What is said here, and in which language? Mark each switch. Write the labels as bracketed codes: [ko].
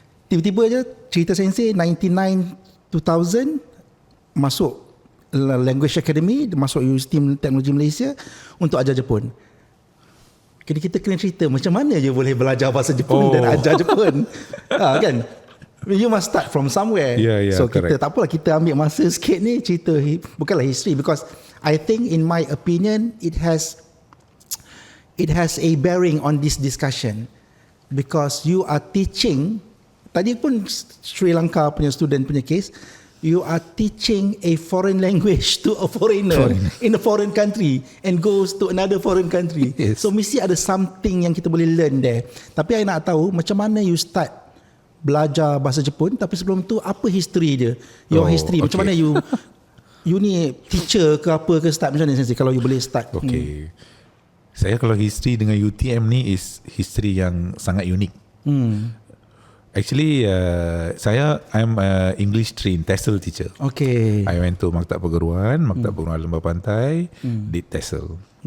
[ms] Tiba-tiba je cerita sensei 99-2000 masuk Language Academy, masuk Universiti Teknologi Malaysia untuk ajar Jepun. Kita kena cerita macam mana je boleh belajar bahasa Jepun dan ajar Jepun. Kan? [en] You must start from somewhere. So [ms] kita tak apalah, kita ambil masa sikit ni cerita, [en] bukanlah history, because I think in my opinion it has a bearing on this discussion, because you are teaching, [ms] tadi pun Sri Lanka punya student punya case, [en] you are teaching a foreign language to a foreigner in a foreign country and goes to another foreign country. [ms] So mesti ada something yang kita boleh learn there. Tapi I nak tahu macam mana you start belajar bahasa Jepun, tapi sebelum tu apa history dia? [en] Your history. [ms] Macam mana you ni teacher ke apa ke, start macam mana sensei kalau you boleh start? Saya kalau history dengan UTM ni is history yang sangat unik. [en] Actually, I'm a English trained TESOL teacher. I went to Maktab Perguruan Lembah Pantai, did TESOL.